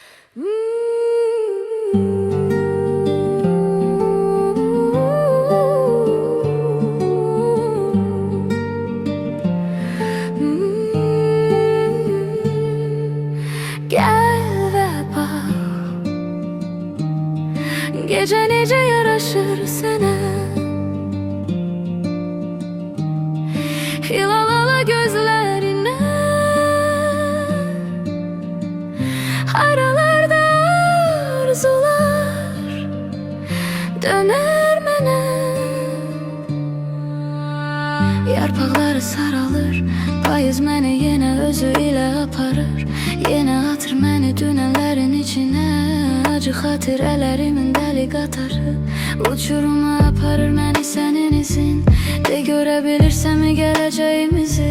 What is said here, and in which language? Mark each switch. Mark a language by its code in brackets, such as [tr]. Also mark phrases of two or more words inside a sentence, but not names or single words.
[tr] Gel ve bak, gece nece yaraşır sana. Hilalalı gözlerine, aralarda arzular döner mənə. [az] Yarpaqları saralır, payız məni yenə özü ilə aparır. Yenə atır məni dünənlərin içinə, acı xatirələrimin dəli qatarı. Uçuruma aparır məni sənin izin, de görə bilirsəmi gələcəyimizi.